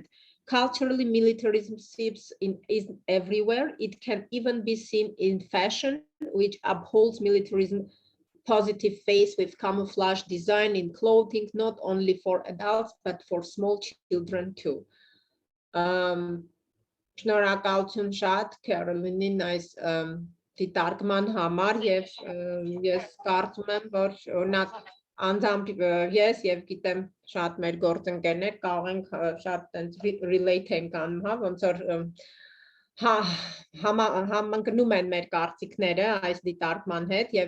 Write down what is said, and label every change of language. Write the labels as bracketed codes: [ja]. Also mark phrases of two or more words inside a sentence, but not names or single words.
[en] Culturally, militarism is everywhere. It can even be seen in fashion, which upholds militarism positive face with camouflage design in clothing, not only for adults, but for small children too. [hy] Շնորհակալություն շատ Քերոլինին այս դիտարկման համար եւ ես կարծում եմ, որ օրինակ անձամբ ես եւ գիտեմ շատ մեր գործընկերներ կարող ենք շատ տենց relate ենք անում, հա, ոնց որ համընկնում են մեր կարծիքները այս դիտարկման հետ եւ